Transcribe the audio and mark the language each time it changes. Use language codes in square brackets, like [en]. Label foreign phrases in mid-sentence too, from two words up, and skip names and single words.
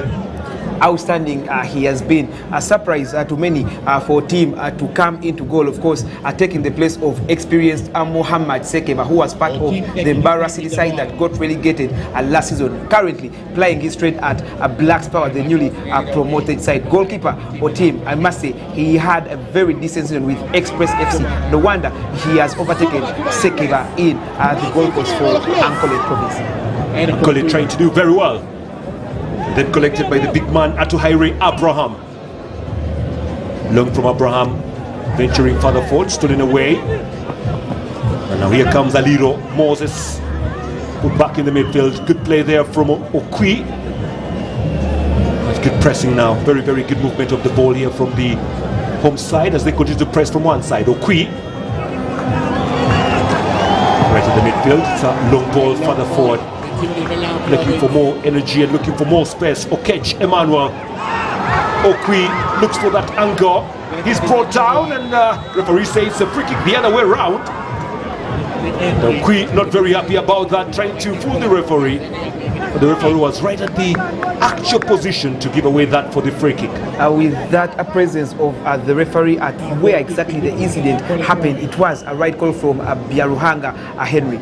[en] Outstanding he has been. A surprise to many for Team to come into goal, of course, taking the place of experienced Mohamed Sekeba, who was part of the Mbara City side that got relegated last season. Currently playing his straight at Blacks Power, the newly promoted side. Goalkeeper or Team, I must say, he had a very decent season with Express FC. No wonder he has overtaken Sekeba in the goal post for Ankole province. Ankole trying to do very well. Then collected by the big man Atuhaire Abraham. Long from Abraham, venturing further forward, stolen away. And now here comes Aliro Moses, put back in the midfield. Good play there from Okwi. That's good pressing now. Very, very good movement of the ball here from the home side as they continue to press from one side. Okwi right in the midfield. It's a long ball further forward, looking for more energy and looking for more space. Okech Emmanuel. Okwi looks for that angle. He's brought down and referee says it's a free kick the other way around. Okwi not very happy about that, trying to fool the referee. But the referee was right at the actual position to give away that for the free kick. With that presence of the referee at where exactly the incident happened, it was a right call from Biaruhanga Henry.